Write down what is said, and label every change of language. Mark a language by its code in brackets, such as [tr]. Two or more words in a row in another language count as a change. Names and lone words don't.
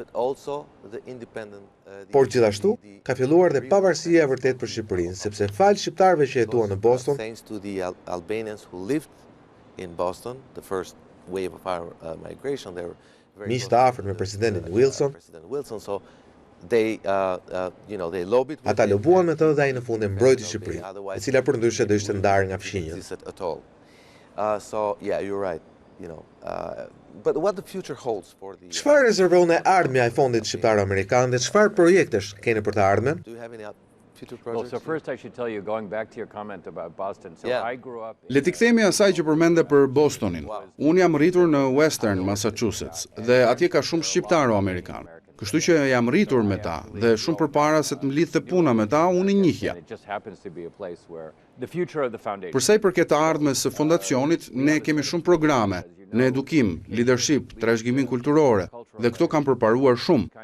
[sq] Por gjithashtu, ka filluar dhe pavarësia e vërtet për Shqipërinë, sepse falë shqiptarëve që jetuan në Boston, miq të afërt me presidentin Wilson, ata lobuan me të dhe ai në fund e mbrojti Shqipërinë, e cila përndryshe do ishte ndarë nga fshinjët. Çfarë rezervon e ardhmja e fondit shqiptar-amerikan dhe çfarë projektesh keni për të ardhmen? [en] Well, so first I should tell you, going back to your comment about Boston, so I grew up... [sq] Le t'i kthemi asaj që përmende për Bostonin. Unë jam rritur në Western Massachusetts dhe atje ka shumë shqiptaro-amerikan. Kështu që jam rritur me ta dhe shumë përpara se të më lidhte puna me ta, unë i njihja. Përsa i përket të ardhmes së fondacionit, ne kemi shumë programe në edukim, leadership, trashëgimin kulturore, dhe këto kanë përparuar shumë.